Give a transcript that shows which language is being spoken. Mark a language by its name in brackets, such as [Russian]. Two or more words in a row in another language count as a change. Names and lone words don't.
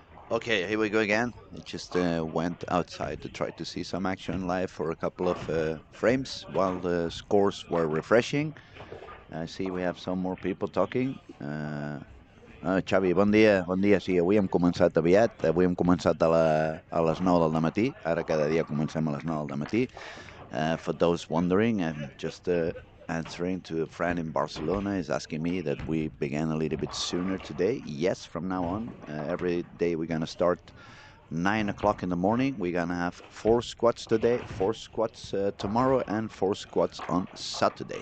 [English] Okay, here we go again. I just went outside to try to see some action live for a couple of frames while the scores were refreshing. I see we have some more people talking. [Catalan] Xavi, bon dia. Sí, avui hem començat aviat, avui hem començat a les 9 del matí, ara cada dia comencem a les 9 del matí. [English] For those wondering, and just answering to a friend in Barcelona is asking me that we began a little bit sooner today. Yes, from now on, every day we're gonna start 9 o'clock in the morning. We're gonna have 4 squats today, 4 squats tomorrow, and 4 squats on Saturday.